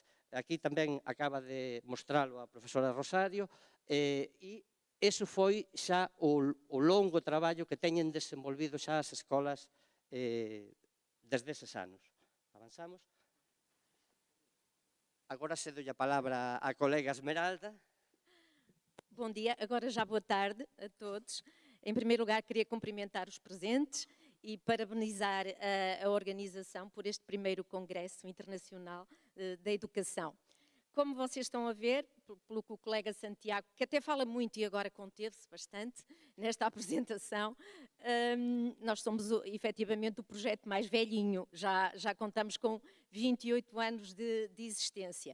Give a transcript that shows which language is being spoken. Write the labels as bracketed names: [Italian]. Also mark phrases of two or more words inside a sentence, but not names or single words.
[Galician] Aquí tamén acaba de mostralo a profesora Rosario, e iso foi xa o longo traballo que teñen desenvolvido xa as escolas desde eses anos. Avanzamos. Agora cedo a palabra á colega Esmeralda. [Portuguese] Bom dia, agora já boa tarde a todos. Em primeiro lugar, queria cumprimentar os presentes e parabenizar a organização por este primeiro Congresso Internacional da Educação. Como vocês estão a ver, pelo que o colega Santiago, que até fala muito e agora conteve-se bastante nesta apresentação, nós somos efetivamente o projeto mais velhinho, já contamos com 28 anos de existência.